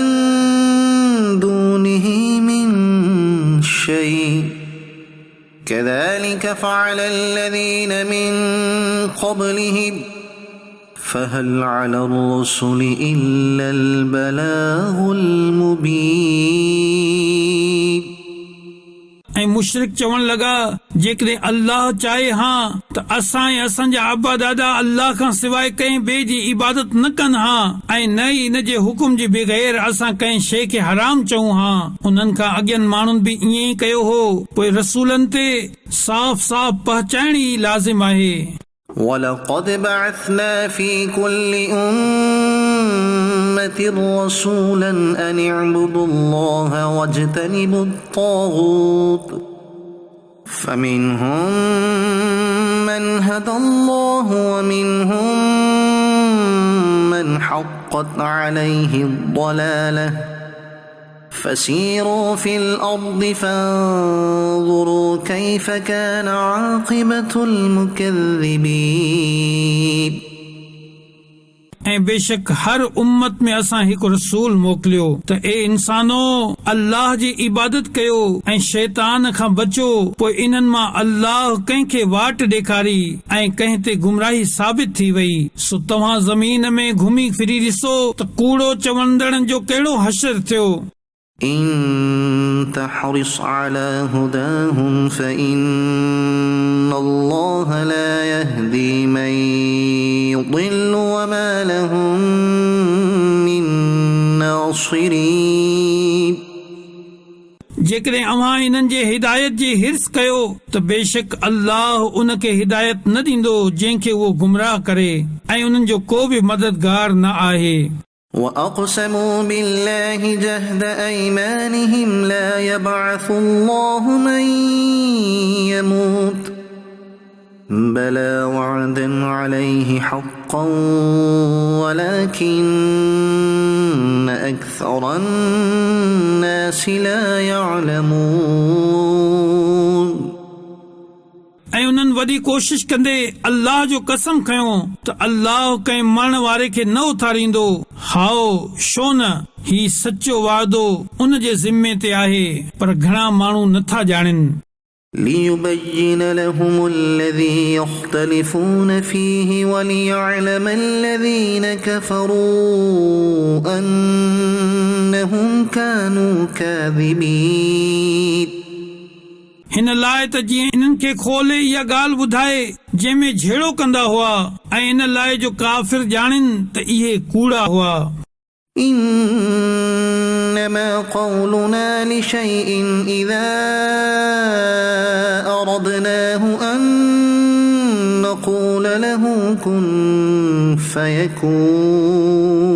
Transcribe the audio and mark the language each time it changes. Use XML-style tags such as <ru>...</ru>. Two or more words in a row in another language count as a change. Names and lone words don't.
<ar>دونه من شيء كذلك فعل الذين من قبلهم فهل على الرسل إلا البلاغ المبين</ar> <sd>ऐं मुशरिक चवण लॻा जेकॾहिं अल्लाह चाहे हा त असां ऐं असांजा आबा दादा अल्लाह खां सवाइ कंहिं ॿिए जी इबादत न कनि हा ऐं न ई इन जे हुकुम जे बग़ैर असां कंहिं शइ खे हराम चऊं हा उन्हनि खां अॻियनि माण्हुनि बि ईअं ई कयो हो पोइ रसूलनि ते साफ़ साफ़ पहचाइण ई लाज़िम आहे</sd> <ar>ولقد بعثنا في كل أمة رسولا أن اعبدوا الله واجتنبوا الطاغوت فمنهم من هدى الله ومنهم من حقت عليه الضلالة فسيروا في الأرض فانظروا كيف كان عاقبة المكذبين</ar> <sd>ऐं बेशक हर उम्मत में असां हिकु रसूल मोकिलियो त ए इंसानो अल्लाह जी इबादत कयो ऐं शैतान खां बचो पोइ इन्हनि मां अल्लाह कंहिंखे वाट ॾेखारी ऐं कंहिं ते गुमराही साबित थी वई सो तव्हां ज़मीन में घुमी फिरी ॾिसो त कूड़ो चवंदड़नि जो कहिड़ो हशर थियो</sd> <ar>إن تحرص على هداهم فإن الله لا يهدي من يضل وما لهم من ناصرين</ar> <sd>जेकॾहिं अव्हां इन्हनि जे हिदायत जी हिर्स कयो त बेशक अल्लाह उन खे हिदायत न ॾींदो जंहिंखे उहो गुमराह करे ऐं उन्हनि जो को बि मददगार न आहे</sd> <ar>وأقسموا بالله جهد أيمانهم لا يبعث الله من يموت بلى وعدا عليه حقا ولكن أكثر الناس لا يعلمون</ar> <sd>ऐं उन्हनि वॾी कोशिश कंदे अल्लाह जो कसम खयो त अल्लाह कंहिं मरण वारे खे न उथारींदो। हाओ छो न ही सचो वादो उन जे ज़िम्मे ते आहे, पर घणा माण्हू नथा ॼाणनि।</sd> <ar>ليبين لهم الذي يختلفون فيه وليعلم الذين كفروا أنهم كانوا كاذبين</ar> <sd>हिन लाइ त जीअं इन्हनि खे खोले इहा ॻाल्हि ॿुधाए जंहिंमें झेड़ो कंदा हुआ, ऐं इन लाइ जो काफ़िर ॼाणनि त इहे कूड़ा हुआ।</sd> <ar>إنما قولنا لشيء إذا أردناه أن نقول له كن فيكون</ar>